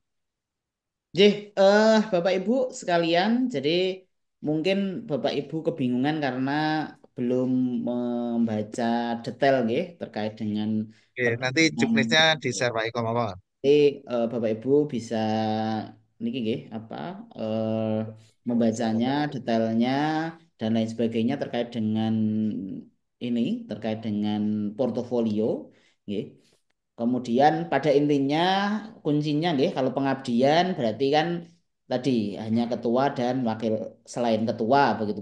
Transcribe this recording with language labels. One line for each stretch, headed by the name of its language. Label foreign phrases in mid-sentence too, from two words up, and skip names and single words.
Indonesian: Nggih, Bapak Ibu sekalian, jadi mungkin Bapak Ibu kebingungan karena belum membaca detail nggih terkait dengan Oke, nanti pertemuan. juknisnya di-share Pak Iko mawon. Jadi Bapak Ibu bisa niki nggih apa membacanya detailnya dan lain sebagainya terkait dengan ini terkait dengan portofolio nggih. Kemudian pada intinya kuncinya nih kalau pengabdian berarti kan tadi hanya ketua dan wakil selain ketua begitu.